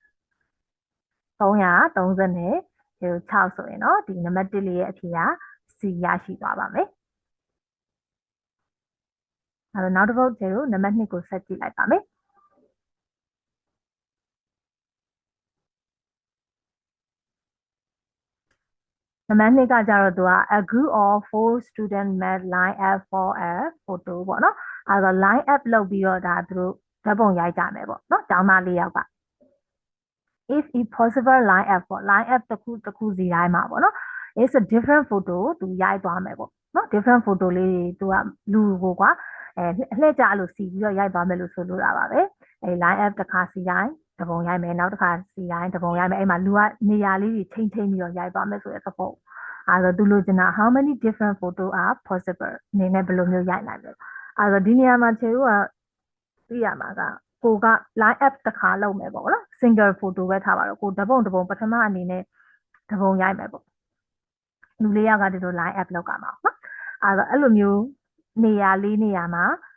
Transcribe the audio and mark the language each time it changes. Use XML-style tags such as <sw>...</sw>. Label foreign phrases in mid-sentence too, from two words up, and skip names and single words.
<my>330 နဲ့6ဆိုရင်တော့ဒီနံပါတ်1လေးရဲ့အဖြေက C ရရှိသွားပါမယ်အဲ့တော့နောက်တစ်ပုတ်ကျတော့နံပါတ်2ကိုဆက်ကြည့်လိုက်ပါမယ် နံပါတ်2ကကြတော့သူက</my> <en>a group of 4 student met line up for a photo</en> <my>ပေါ့နော်အဲ့တော့</my> <en>line up</en> <my>လုပ်ပြီးတော့ဒါသူတို့ဓာတ်ပုံရိုက်ကြမယ်ပေါ့နော်ကျောင်းသား၄ယောက်က</my> <en>if it possible line up</en> <my>ပေါ့</my> <en>line up</en> <my>တစ်ခုစီတိုင်းမှာပေါ့နော်</my> <en>it's a different photo</en> <my>သူရိုက်သွားမယ်ပေါ့နော်</my> <en>different photo</en> <my>လေးသူကလူကိုကွာလှည့်ကြလို့စီပြီးတော့ရိုက်သွား မယ်လို့ဆိုလိုတာပါပဲ</my> <en>line up</en> <my>တစ်ခါစီတိုင်းတပုံရိုက်မယ်နောက်တစ်ခါစီတိုင်းတပုံရိုက်မယ်အဲ့မှာလူကနေရာလေးတွေချိန်ပြီးတော့ရိုက်သွားမယ်ဆိုတဲ့သဘောအဲ့တော့သူလိုချင်တာ</my> <en>how many different photo are possible</en> <my>အနေနဲ့ဘယ်လိုမျိုးရိုက်နိုင်လဲအဲ့တော့ဒီနေရာမှာခြေတို့ကသိရမှာကကိုက</my> <en>line up</en> <my>တစ်ခါလုပ်မယ်ပေါ့နော်</my> <en>single photo</en> <my>ပဲထားပါတော့ကိုတပုံပထမအနေနဲ့တပုံရိုက်မယ်ပေါ့လူ၄ယောက်ကဒီလို</my> <en>line up</en> <my>လုပ်ကြမှာနော်အဲ့လိုမျိုးနေရာလေးနေရာမှာ</my>